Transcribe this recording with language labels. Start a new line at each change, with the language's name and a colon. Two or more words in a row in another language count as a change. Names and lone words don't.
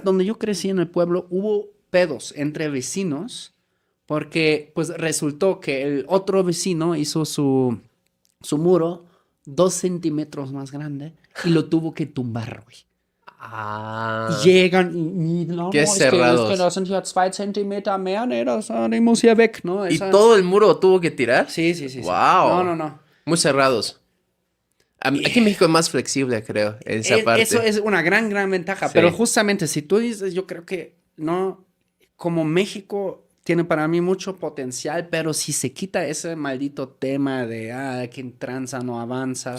Spanish: Donde yo crecí en el pueblo hubo pedos entre vecinos porque pues resultó que el otro vecino hizo su muro 2 centímetros más grande y lo tuvo que tumbar, güey. Y Ah, llegan y no, qué no, es que cerrados.
German: das sind ja 2 Zentimeter mehr, ne, die muss hier weg,
Spanish: ¿no? ¿Y Esa, todo el muro tuvo que tirar? sí, sí, sí, sí. No, Wow. no, no. Muy cerrados. Y Aquí en México es más flexible, creo, en esa eso parte. es una gran, gran ventaja, pero Sí. justamente si tú dices, yo creo que no, como México tiene para mí mucho potencial, pero si se quita ese maldito tema de, quien tranza no avanza,